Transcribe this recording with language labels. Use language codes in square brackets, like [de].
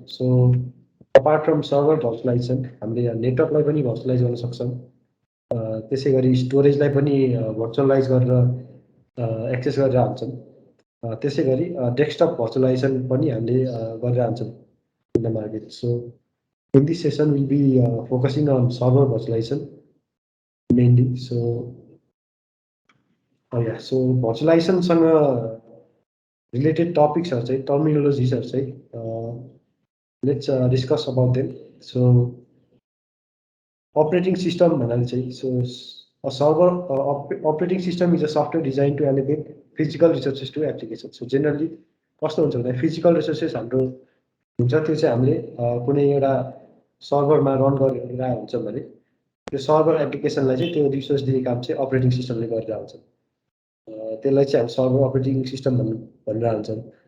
[ne] So apart from server भर्चुअलाइजेसन हामीले नेटवर्कलाई पनि भर्चुअलाइज गर्न सक्छौँ, त्यसै गरी स्टोरेजलाई पनि भर्चुअलाइज गरेर एक्सेस गरेर हुन्छौँ, त्यसै गरी डेस्कटप भर्चुअलाइजेसन पनि हामीले गरेर हुन्छौँ [en] In the market. So in this session we'll be focusing on server virtualization mainly. So so virtualization सँग related topics are चाहिँ terminologies are चाहिँ let's discuss about them. So operating system [ne] भन्नाले चाहिँ, [en] so a server operating system is a software designed to allocate physical resources to applications. [ne] So generally कस्तो हुन्छ भन्दा physical resources हाम्रो हुन्छ, त्यो चाहिँ हामीले कुनै एउटा सर्भरमा रन गरिरहेको हुन्छ भने त्यो सर्भर एप्लिकेसनलाई चाहिँ त्यो रिसोर्स दिने काम चाहिँ अपरेटिङ सिस्टमले गरिरहेको हुन्छ, त्यसलाई चाहिँ हामी सर्भर अपरेटिङ सिस्टम भनेर हाल्छौँ।